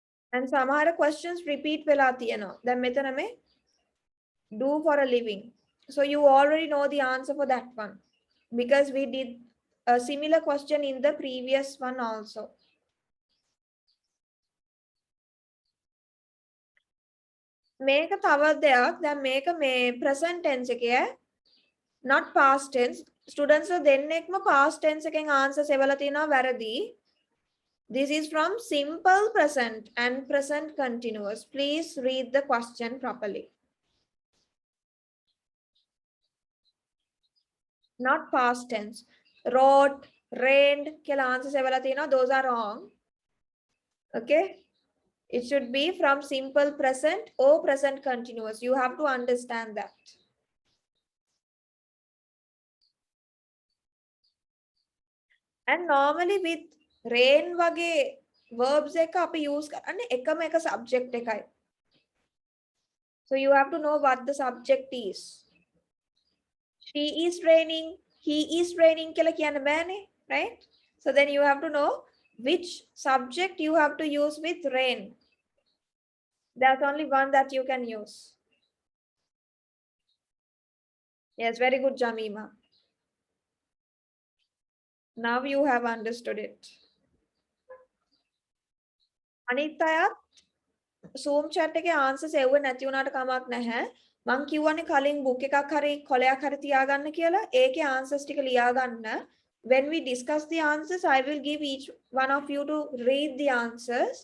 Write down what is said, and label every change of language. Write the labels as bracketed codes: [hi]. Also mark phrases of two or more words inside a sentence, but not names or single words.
[si] And samahara [en] questions repeat [si] වෙලා තියෙනවා. දැන් මෙතන මේ [en] do for a living. So you already know the answer for that one because we did a similar question in the previous one also. [si] මේක තවත් දෙයක්. දැන් මේක මේ [en] present tense [si] එකේ [en] not past tense. [si] Students දෙන්නෙක්ම [en] past tense [si] එකෙන් answer එවලා තියෙනවා වැරදි. [en] This is from simple present and present continuous. Please read the question properly. Not past tense. Wrote, rained [si] කියලා answers එවලා තියෙනවා. [en] Those are wrong. Okay. It should be from simple present or present continuous. You have to understand that. And normally with rain [si] වගේ verbs එක අපි use කරන්නේ එකම එක subject එකයි. [en] So you have to know what the subject is. She is raining, he is raining [si] කියලා කියන්න බෑනේ, [en] right? So then you have to know which subject you have to use with rain. There's only one that you can use. Yes, very good, Jamima. Now you have understood it. [si] අනිත් අයත් Zoom chat එකේ answers එව්වේ නැති වුණාට කමක් නැහැ. මං කියවනේ කලින් book එකක් හරි කොලයක් හරි තියාගන්න කියලා. ඒකේ answers ටික ලියා ගන්න. [en] When we discuss the answers, I will give each one of you to read the answers.